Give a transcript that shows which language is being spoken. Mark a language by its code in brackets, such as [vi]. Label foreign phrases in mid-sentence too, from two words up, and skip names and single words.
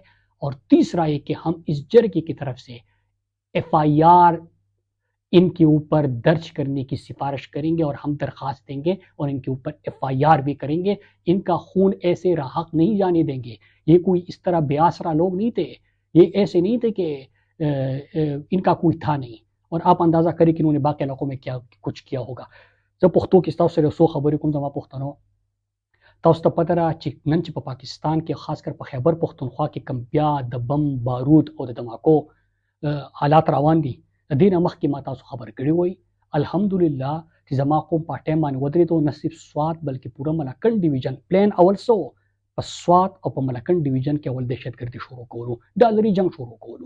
[ur] اور تیسرا یہ کہ ہم اس جرگے کی طرف سے FIR ان کے اوپر درج کرنے کی سفارش کریں گے اور ہم درخواست دیں گے اور ان کے اوپر FIR بھی کریں گے. ان کا خون ایسے راحق نہیں جانے دیں گے. یہ کوئی اس طرح بے آسرا لوگ نہیں تھے، یہ ایسے نہیں تھے کہ ان کا کوئی تھا نہیں. اور آپ اندازہ کریں کہ انہوں نے باقی علاقوں میں کیا کچھ کیا ہوگا. [ps] زه پښتو کې تاسو سره څو خبرې کوم زما پښتنو. تاسو ته پته را چې نن چې په پاکستان کې خاص کر په خیبر پښتونخوا کې کم بیا د بم بارود او د دماکو حالات روان دي، د دې نه مخکې ما تاسو خبر کړی وای. الحمدلله چې زما قوم په ټایم باندې ودرېدو، نه صرف سوات بلکې پوره ملکنډ ډیویژن پلان اول سو په سوات او په ملکنډ ډیویژن کې اول دهشتګردي شروع کولو، ډالري جنگ شروع کولو.